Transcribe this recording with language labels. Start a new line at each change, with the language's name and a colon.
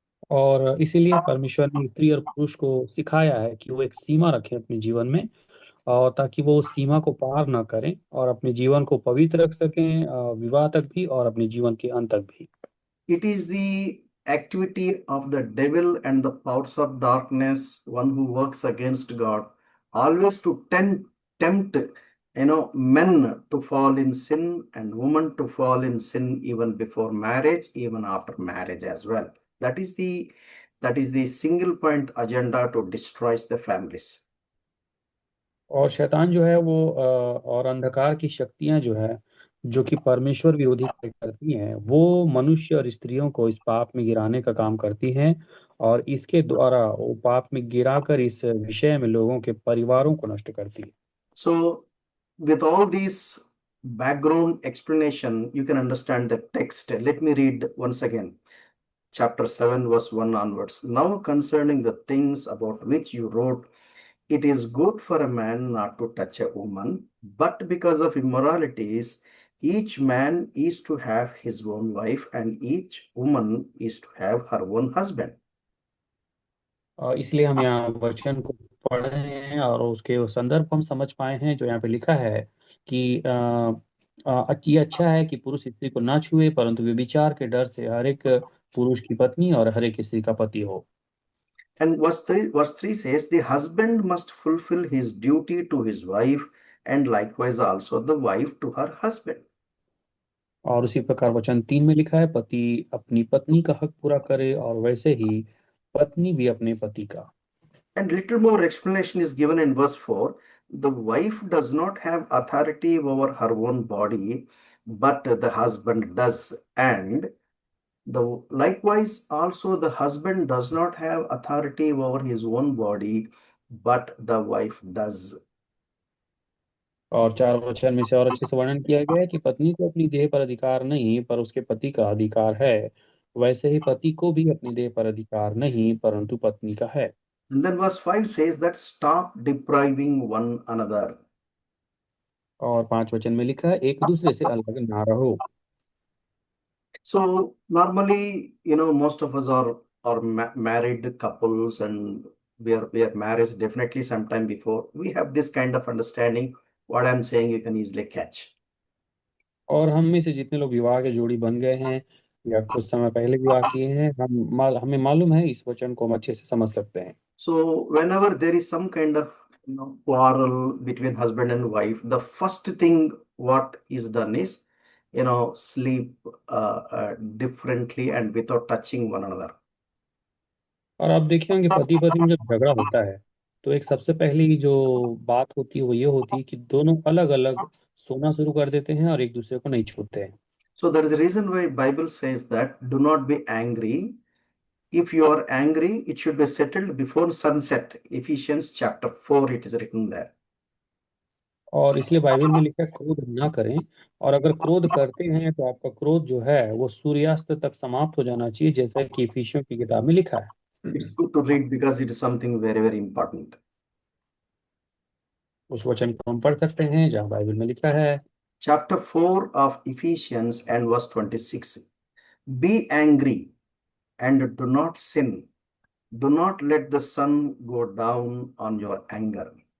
Hindi: और इसीलिए परमेश्वर ने स्त्री और पुरुष को सिखाया है कि वो एक सीमा रखें अपने जीवन में, और ताकि वो उस सीमा को पार ना करें और अपने जीवन को पवित्र रख सकें, विवाह तक भी और अपने जीवन के अंत तक भी।
English: It is the activity of the devil and the powers of darkness, one who works against God, always to tempt men to fall in sin and women to fall in sin even before marriage, even after marriage as well. That is the single point agenda to destroy the families.
Hindi: और शैतान जो है वो और अंधकार की शक्तियां जो है, जो कि परमेश्वर विरोधी कार्य करती हैं, वो मनुष्य और स्त्रियों को इस पाप में गिराने का काम करती हैं, और इसके द्वारा वो पाप में गिराकर इस विषय में लोगों के परिवारों को नष्ट करती है।
English: So, with all these background explanation, you can understand the text. Let me read once again. Chapter 7, verse 1 onwards. Now concerning the things about which you wrote, it is good for a man not to touch a woman, but because of immoralities, each man is to have his own wife, and each woman is to have her own husband.
Hindi: इसलिए हम यहाँ वचन को पढ़ रहे हैं और उसके संदर्भ को हम समझ पाए हैं, जो यहाँ पे लिखा है कि ये अच्छा है कि पुरुष स्त्री को ना छुए, परंतु व्यभिचार के डर से हर एक पुरुष की पत्नी और हर एक स्त्री का पति हो।
English: And verse 3 says, the husband must fulfill his duty to his wife, and likewise also the wife to her husband.
Hindi: और उसी प्रकार वचन 3 में लिखा है, पति अपनी पत्नी का हक पूरा करे और वैसे ही पत्नी भी अपने पति का।
English: And little more explanation is given in verse 4. The wife does not have authority over her own body, but the husband does. And likewise also the husband does not have authority over his own body, but the wife does.
Hindi: और 4 वचन में से और अच्छे से वर्णन किया गया है कि पत्नी को अपनी देह पर अधिकार नहीं, पर उसके पति का अधिकार है। वैसे ही पति को भी अपनी देह पर अधिकार नहीं, परंतु पत्नी का है।
English: And then verse 5 says that stop depriving one another.
Hindi: और 5 वचन में लिखा है, एक दूसरे से अलग ना रहो।
English: So normally, most of us are married couples, and we are married definitely sometime before. We have this kind of understanding. What I'm saying, you can easily catch.
Hindi: और हम में से जितने लोग विवाह के जोड़ी बन गए हैं या कुछ समय पहले विवाह किए हैं, हमें मालूम है, इस वचन को हम अच्छे से समझ सकते हैं।
English: So whenever there is some kind of quarrel between husband and wife, the first thing what is done is sleep differently and without touching one another.
Hindi: और आप देखे होंगे पति पत्नी में जब झगड़ा होता है तो एक सबसे पहली जो बात होती है वो ये होती है कि दोनों अलग अलग सोना शुरू कर देते हैं और एक दूसरे को नहीं छूते हैं।
English: So there is a reason why Bible says that do not be angry. If you are angry, it should be settled before sunset. Ephesians chapter 4, it is written there.
Hindi: और इसलिए बाइबल में लिखा है क्रोध ना करें, और अगर क्रोध करते हैं तो आपका क्रोध जो है वो सूर्यास्त तक समाप्त हो जाना चाहिए, जैसा कि इफिसियों की किताब में लिखा है।
English: It's good to read because it is something very, very important.
Hindi: उस वचन को हम पढ़ सकते हैं जहाँ बाइबल में लिखा है,
English: Chapter 4 of Ephesians and verse 26. Be angry and do not sin. Do not let the sun go down on your anger.